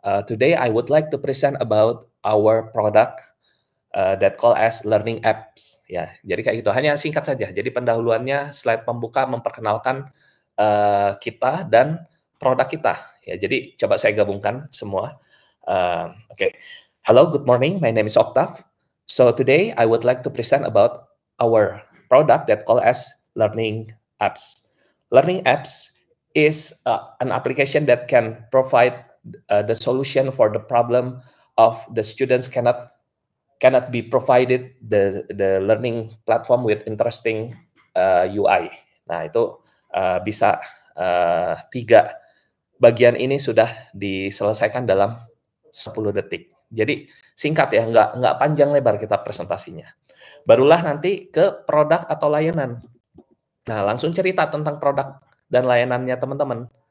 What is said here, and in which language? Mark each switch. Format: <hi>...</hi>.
<en>Today I would like to present about our product, that call as learning apps."</en> <id>Ya, jadi kayak gitu, hanya singkat saja. Jadi pendahuluannya slide pembuka memperkenalkan, kita dan produk kita, ya. Jadi coba saya gabungkan semua.</id> <en>Oke. Hello, good morning. My name is Octav. So today I would like to present about our product that call as learning apps. Learning apps is an application that can provide the solution for the problem of the students cannot be provided the learning platform with interesting UI.</en> <id>Nah, itu bisa 3 bagian ini sudah diselesaikan dalam 10 detik. Jadi singkat ya, nggak panjang lebar kita presentasinya. Barulah nanti ke produk atau layanan. Nah, langsung cerita tentang produk dan layanannya teman-teman.</id>